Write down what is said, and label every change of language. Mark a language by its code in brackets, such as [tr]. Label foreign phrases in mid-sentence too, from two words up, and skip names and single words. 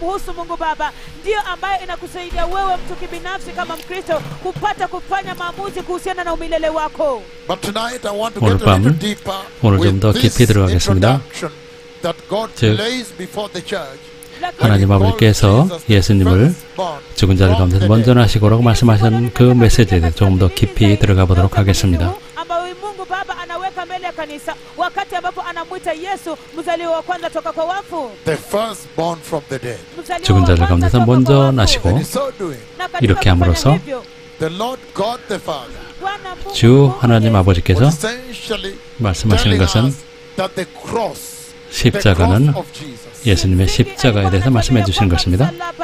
[ko] 오늘 밤 오늘 좀 더 깊이 들어가겠습니다. 즉 하나님 아버지께서 예수님을 죽은 자들 가운데서 먼저 나시고라고 말씀하신 그 메시지에 대해 조금 더 깊이 들어가 보도록 하겠습니다. [sw] Mungu Baba anaweka mbele ya kanisa wakati ambapo anamuita Yesu mzaliwa wa kwanza toka kwa wafu. [en] The firstborn from the dead. [ko] 죽은 자들 가운데서 먼저 나시고 이렇게 함으로써 [en] The Lord God the Father. [ko] 주 하나님 아버지께서 말씀하시는 것은 십자가는 예수님의 십자가에 대해서 말씀해 주시는 것입니다.